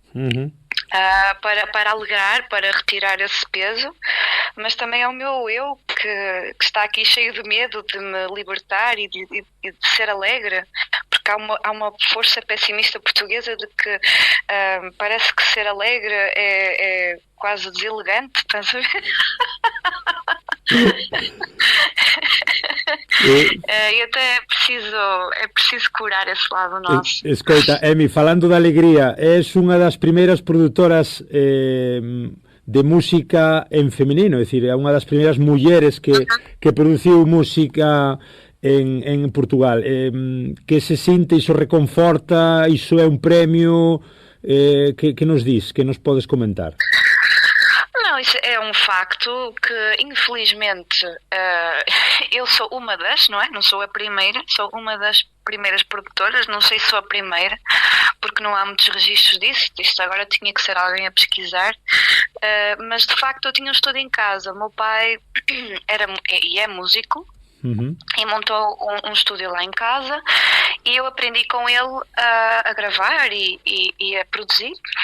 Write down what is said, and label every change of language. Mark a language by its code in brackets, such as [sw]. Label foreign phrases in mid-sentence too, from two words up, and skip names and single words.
[pt] Para alegrar, para retirar esse peso, mas também é o meu eu que está aqui cheio de medo de me libertar e de ser alegre, porque há uma força pessimista portuguesa de que parece que ser alegre é quase deselegante, estás a ver? E até é preciso curar esse lado nosso. [gl] Escoita, Emi, falando da alegría, és unha das primeiras produtoras de música en feminino, é dicir, é unha das primeiras mulleres que produciu música en Portugal. Que se sinte, iso reconforta, iso é un premio, que nos dis, que nos podes comentar? [pt] Não, isso é um facto que, infelizmente, eu sou uma das, não é? Não sou a primeira, sou uma das primeiras produtoras, não sei se sou a primeira, porque não há muitos registros disso, isto agora tinha que ser alguém a pesquisar, mas de facto eu tinha um estúdio em casa, o meu pai é músico, e montou um estúdio lá em casa, e eu aprendi com ele a gravar e a produzir.